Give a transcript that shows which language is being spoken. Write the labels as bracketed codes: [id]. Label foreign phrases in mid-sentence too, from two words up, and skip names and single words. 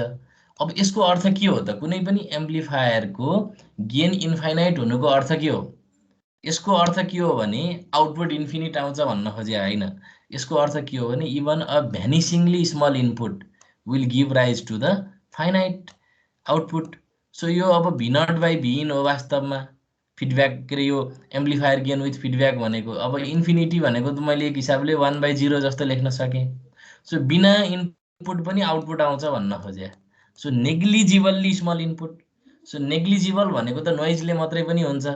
[ne] अब यसको अर्थ के हो त, कुनै पनि एम्प्लिफायरको [en] gain infinite [ne] हुनुको अर्थ के हो, यसको अर्थ के हो भने [en] output infinite [ne] आउँछ भन्न खोजे होइन। यसको अर्थ के हो भने [en] Even a vanishingly small input will give rise to the finite output. [ne] सो यो अब भी नट बाई भी हो वास्तवमा फिडब्याक के अरे यो [en] amplifier gain with feedback [ne] भनेको। अब इन्फिनिटी भनेको त मैले एक हिसाबले 1/0 जस्तो लेख्न सकेँ। सो बिना इनपुट पनि आउटपुट आउँछ भन्न खोजे। [en] So negligibly small input. [ne] सो नेग्लिजिबल भनेको त नोइजले मात्रै पनि हुन्छ।